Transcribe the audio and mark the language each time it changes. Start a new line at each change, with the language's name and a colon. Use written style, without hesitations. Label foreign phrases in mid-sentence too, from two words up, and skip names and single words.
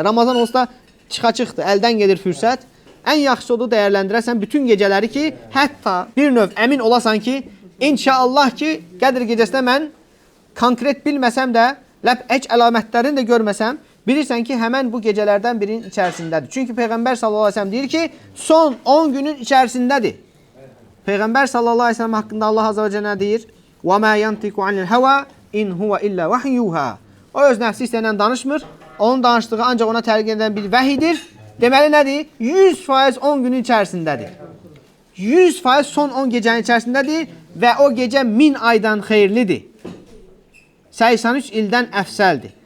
Azerbaijani: Ramazan olsa çıxaçıqdır, əldən gedir fürsət. Ən yaxşı odur dəyərləndirəsən bütün gecələri ki, hətta bir növ əmin olasan ki, inşallah ki, Qədir gecəsində mən konkret bilməsəm də, heç əlamətlərini də görməsəm, bilirsən ki, həmən bu gecələrdən birinin içərisindədir. Çünki Peyğəmbər
Arabic: صلى الله عليه وسلم
Azerbaijani: deyir ki, son 10 günün içərisindədir.
Arabic: Peyğəmbər صلى الله عليه وسلم
Azerbaijani: haqqında Allah
Arabic: عز وجل deyir, وَمَا يَنْتِقُ عَنِ الْهَوَى اِنْ هُوَ إِلَّا وَحْيُوهَا.
Azerbaijani: O öz nəfsi istəyən danışmır. Onun danışdığı ancaq ona təlqin edən bir vəhidir. Deməli nədir? 100% 10 günün içərisindədir. 100% son 10 gecənin içərisindədir və o gecə 1000 aydan xeyirlidir. 83 ildən əfsəldir.